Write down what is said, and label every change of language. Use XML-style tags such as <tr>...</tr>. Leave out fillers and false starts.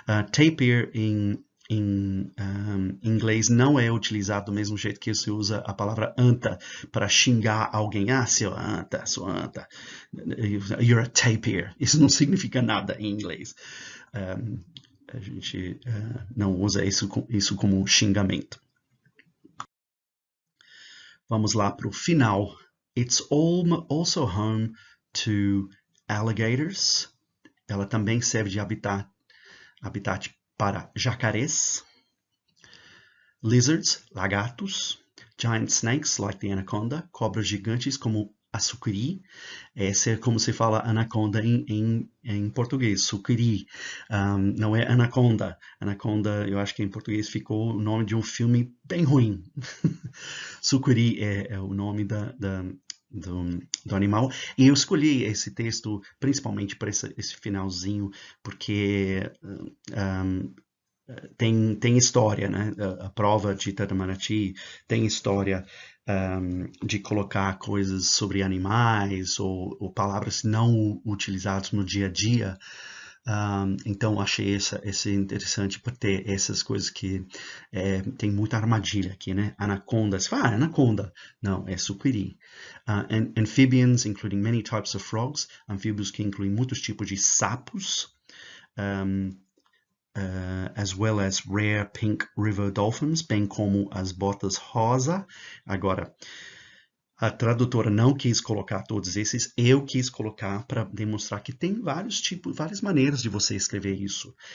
<pt>Tapir em inglês não é utilizado do mesmo jeito que se usa a palavra anta para xingar alguém. Seu anta, sua anta.</pt> <en>You're a tapir.</en> <pt>Isso não significa nada em inglês. A gente não usa isso como xingamento. Vamos lá para o final.</pt> <en>It's also home to alligators.</en> <pt>Ela também serve de habitat para jacarés, lizards, lagartos,</pt> <en>giant snakes like the anaconda,</en> <pt>cobras gigantes como a sucuri. Essa é como se fala anaconda em português, sucuri. Não é anaconda. Anaconda, eu acho que em português ficou o nome de um filme bem ruim. Sucuri é o nome do animal. E eu escolhi esse texto principalmente para esse finalzinho, porque tem história, né? A prova de Itamaraty tem história de colocar coisas sobre animais ou palavras não utilizadas no dia a dia. Então achei esse interessante para ter essas coisas que tem muita armadilha aqui, né? Anaconda, você fala, anaconda. Não, é sucuri.</pt> <en>Amphibians, including many types of frogs.</en> <pt>Anfíbios que incluem muitos tipos de sapos.</pt> <en>As well as rare pink river dolphins,</en> <pt>bem como as botas rosa. Agora, a tradutora não quis colocar todos esses, eu quis colocar para demonstrar que tem várias maneiras de você escrever isso.</pt>